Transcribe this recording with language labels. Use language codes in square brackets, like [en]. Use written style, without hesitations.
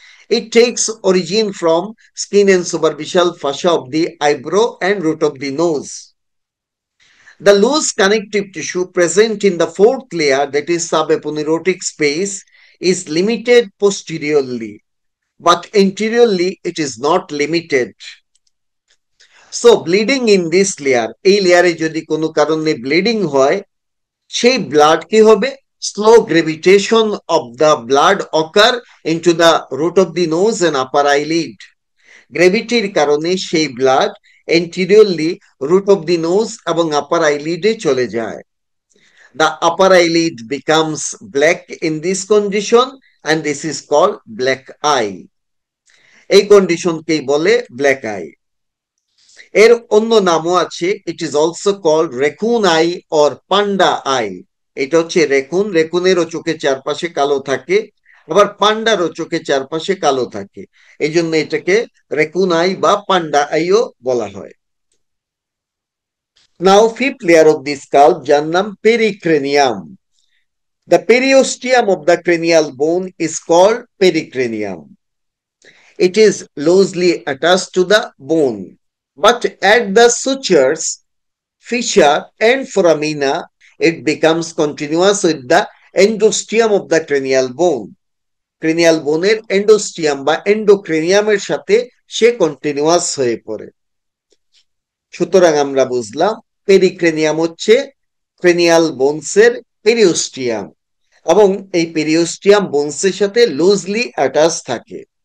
[en] It takes origin from skin and superficial fascia of the eyebrow and root of the nose. The loose connective tissue present in the fourth layer, that is subeponeurotic space, is limited posteriorly, but anteriorly it is not limited. So bleeding in this layer, [bn] এই লেয়ারে যদি কোনো কারণে bleeding হয়, সেই blood কি হবে? [en] Slow gravitation of the blood occur into the root of the nose and upper eyelid. [bn] গ্রেভিটির কারণে সেই blood এন্টিরিয়রলি root of the nose এবং আপার আইলিডে চলে যায়। [en] The upper eyelid becomes black in this condition and this is called black eye. [bn] এই কন্ডিশনকেই বলে black eye. এর অন্য নামও আছে, [en] It is also called raccoon eye or panda eye. [bn] এটা হচ্ছে রেকুন, রেকুনেরও চোখের চারপাশে কালো থাকে, আবার পান্ডারও চোখের চারপাশে কালো থাকে, এই জন্য এটাকে রেকুন আই বা পান্ডা আইও বলা হয়। [en] now fifth layer of the scalp, [bn] যার নাম [en] Pericranium. The periosteum of the cranial bone is called pericranium. It is loosely attached to the bone, but at the sutures, fissure and foramina, it becomes continuous with the endosteum of the cranial bone. [bn] Cranial bone এর endosteum বা endocrinium এর সাথে সে continuous হয়ে পড়ে। সুতরাং আমরা বুঝলাম পেরিক্রেনিয়াম হচ্ছে ক্রেনিয়াল বোনসের পেরিওস্টিয়াম, এবং এই পেরিওস্টিয়াম বোনসের সাথে লুজলি অ্যাটাচ থাকে।